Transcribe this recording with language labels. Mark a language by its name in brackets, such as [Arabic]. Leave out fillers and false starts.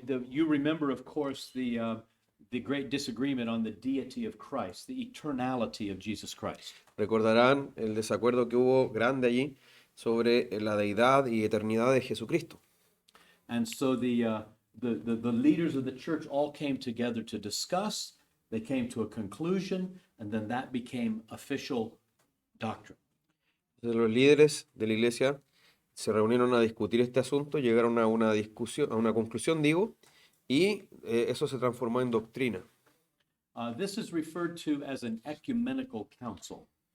[English] You remember, of course, the great disagreement on the deity of Christ, the eternality of Jesus Christ. [Spanish] Recordarán el desacuerdo que hubo grande allí sobre la deidad y eternidad de Jesucristo. [English] And so the leaders of the church all came together to discuss. They came to a conclusion, and then that became official doctrine. [Spanish] Entonces, los líderes de la iglesia se reunieron a discutir este asunto, llegaron a una discusión, a una conclusión, digo, y eso se transformó en doctrina. [English] This is referred to as an ecumenical council.